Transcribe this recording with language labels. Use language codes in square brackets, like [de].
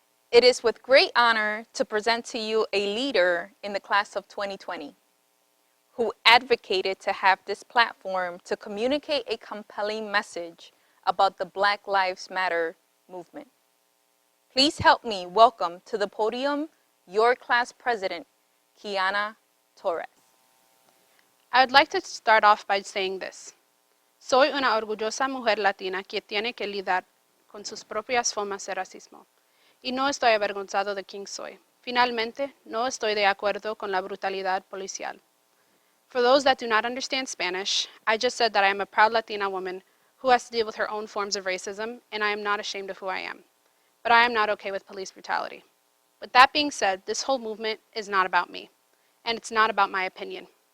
[en] It is with great honor to present to you a leader in the class of 2020 who advocated to have this platform to communicate a compelling message about the Black Lives Matter movement. Please help me welcome to the podium your class president, Kiana Torres. I would like to start off by saying this. [es] Soy una orgullosa mujer latina que tiene que lidiar con sus propias formas de racismo. Y no estoy avergonzado de quién soy. Finalmente, no estoy de acuerdo con la brutalidad policial. [en] For those that do not understand Spanish, I just said that I am a proud Latina woman who has to deal with her own forms of racism, and I am not ashamed of who I am. But I am not okay with police brutality. With that being said, this whole movement is not about me, and it's not about my opinion.